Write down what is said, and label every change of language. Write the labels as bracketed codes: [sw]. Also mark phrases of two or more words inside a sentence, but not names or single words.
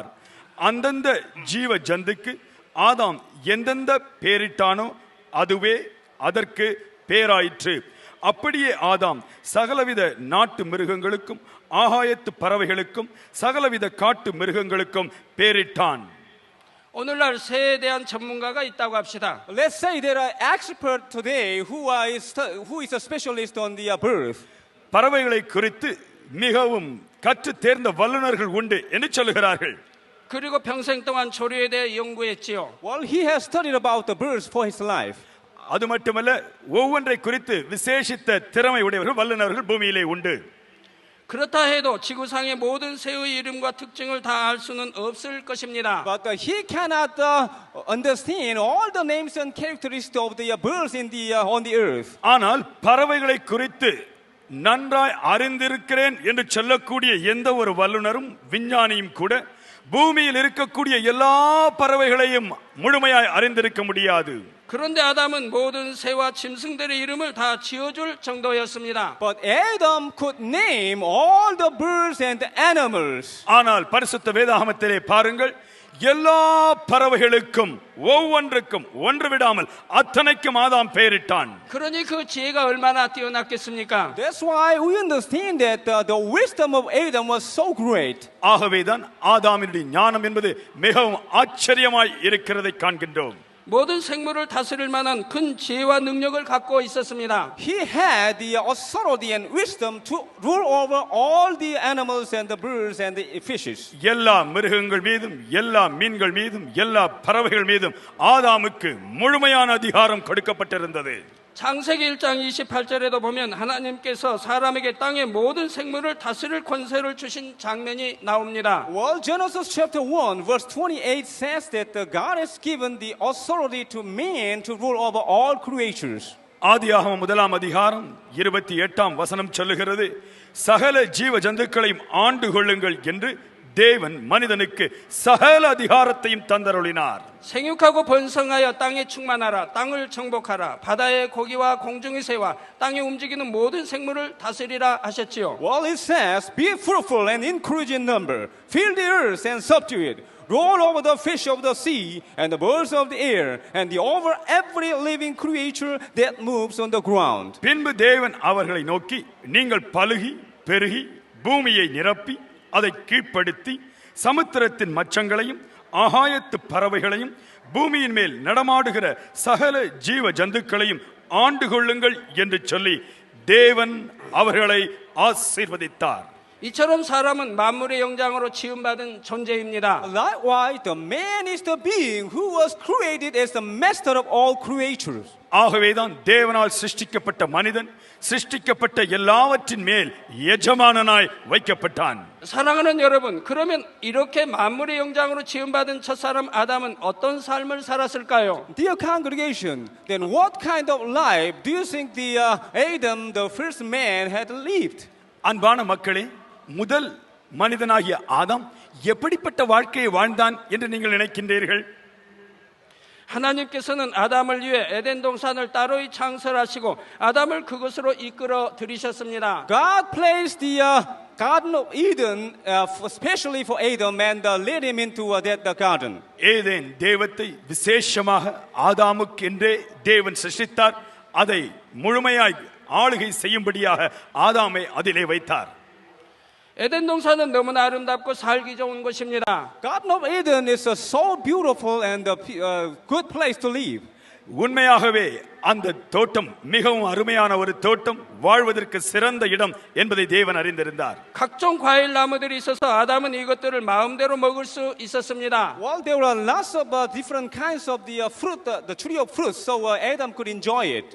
[ta] அந்தந்த ஜீவ ஜந்துக்கு ஆதாம் எந்தெந்த பெயரிட்டானோ அதுவே அதற்கு பேராயிற்று. அப்படியே ஆதாம் சகலவித நாட்டு மிருகங்களுக்கும் ஆகாயத்து பறவைகளுக்கும் சகலவித காட்டு மிருகங்களுக்கும் பெயரிட்டான். [ko] 오늘날 새에 대한 전문가가 있다고 합시다. [en] Let's say there are experts today who is a specialist on the birth. [ta] பறவைகளை குறித்து மிகவும் கற்று தேர்ந்த வல்லுநர்கள் உண்டு என்று சொல்லுகிறார்கள். [ko] 그리고 평생 동안 조류에 대해 연구했지요. [en] Well, he has studied about the birds for his life. [ta] அது மட்டுமல்ல ஒவ்வொன்றை குறித்து விசேஷித்த திறமை உடையவர்கள் வல்லுநர்கள் பூமியிலே உண்டு. [ko] 그렇다 해도 지구상의 모든 새의 이름과 특징을 다 알 수는 없을 것입니다. [en] But he cannot understand all the names and characteristics of the birds on the earth. [ta] ஆனால் பறவைகளை குறித்து நன்றாய் அறிந்திருக்கிறேன் என்று சொல்லக்கூடிய எந்த ஒரு வல்லுநரும் விஞ்ஞானியும் கூட பூமியில் இருக்கக்கூடிய எல்லா பறவைகளையும் முழுமையாய் அறிந்திருக்க முடியாது. [ko] 그런데 아담은 모든 새와 짐승들의 이름을 다 지어줄 정도였습니다. [en] But Adam could name all the birds and the animals. [ta] ஆனால் பரிசுத்த வேதாகமத்திலே பாருங்கள், எல்லா பறவைகளுக்கும் ஒவ்வொன்றுக்கும் ஒன்று விடாமல் அத்தனைக்கும் ஆதாம் பெயரிட்டான். [ko] 그러니 그 지혜가 얼마나 뛰어났겠습니까? [en] That's why we understand that the wisdom of Adam was so great. [ta] ஆகவேதான் ஆதாமினுடைய ஞானம் என்பது மிகவும் ஆச்சரியமாய் இருக்கிறதை காண்கின்றோம். [ko] 모든 생물을 다스릴 만한 큰 지혜와 능력을 갖고 있었습니다. [en] He had the authority and wisdom to rule over all the animals and the birds and the fishes. [ta] எல்லா மிருகங்கள் மீதும் எல்லா மீன்கள் மீதும் எல்லா பறவைகள் மீதும் ஆதாமுக்கு முழுமையான அதிகாரம் கொடுக்கப்பட்டிருந்தது. [ko] 창세기 1장 28절에도 보면 하나님께서 사람에게 땅의 모든 생물을 다스릴 권세를 주신 장면이 나옵니다. [en] Well, Genesis chapter 1 verse 28 says that God has given the authority to man to rule over all creatures. [ta] ஆதியாகமம் 1:28 சொல்லுகிறது, சகல ஜீவ ஜந்துக்களையும் ஆண்டு கொள்ளுங்கள் என்று தேவன் மனிதனுக்கு சகல அதிகாரத்தையும் தந்தருளினார். [ko] 생육하고 번성하여 땅에 충만하라. 땅을 정복하라. 바다의 고기와 공중의 새와 땅에 움직이는 모든 생물을 다스리라 하셨지요. [en] Well, it says, be fruitful and increase in number, fill the earth and subdue it, roll over the fish of the sea and the birds of the air, and over every living creature that moves on the ground. [ta] பின்பு தேவன் அவர்களை நோக்கி, நீங்கள் பலுகி பெருகி பூமியை நிரப்பி அதை கீழ்ப்படுத்தி சமுத்திரத்தின் மச்சங்களையும் ஆகாயத்து பறவைகளையும் பூமியின் மேல் நடமாடுகிற சகல ஜீவ ஜந்துக்களையும் ஆண்டு கொள்ளுங்கள் என்று சொல்லி தேவன் அவர்களை ஆசீர்வதித்தார். [ko] 이처럼 사람은 만물의 영장으로 지음받은 존재입니다. [en] Likewise, the man is the being who was created as the master of all creatures. [ta] ஆகவேதான் தேவனால் சிருஷ்டிக்கப்பட்ட மனிதன் சிருஷ்டிக்கப்பட்ட எல்லாவற்றின் மேல் எஜமானனாய் வைக்கப்பட்டான். [ko] 사랑하는 여러분, 그러면 이렇게 만물의 영장으로 지음받은 첫사람 아담은 어떤 삶을 살았을까요? [en] Dear congregation, then what kind of life do you think the Adam, the first man, had lived? [ta] அன்பான மக்களே, முதல் மனிதனாகிய ஆதாம் எப்படிப்பட்ட வாழ்க்கையை வாழ்ந்தான் என்று நீங்கள் நினைக்கின்றீர்கள்? [ko] 하나님께서는 아담을 위해 에덴 동산을 따로이 창설하시고 아담을 그곳으로 이끌어 들이셨습니다. [en] God placed the Garden of Eden especially for Adam and led him into that garden. [ta] ஏதேன் தேவத்தை விசேஷமாக ஆதாமுக்கென்றே தேவன் சிருஷ்டித்தார். அதை முழுமையாய் ஆளுகை செய்யும்படியாக ஆதாமை அதிலே வைத்தார். [ko] 에덴 동산은 너무나 아름답고 살기 좋은 곳입니다. [en] Garden of Eden is so beautiful and a good place to live. [ta] உண்மையாகவே அந்த தோட்டம் மிகவும் அருமையான ஒரு தோட்டம், வாழ்வதற்கு சிறந்த இடம் என்பதை தேவன் அறிந்திருந்தார். [ko] 각종 과일 나무들이 있어서 아담은 이것들을 마음대로 먹을 수 있었습니다. [en] Well, there were lots of different kinds of the fruit, the tree of fruits, so Adam could enjoy it.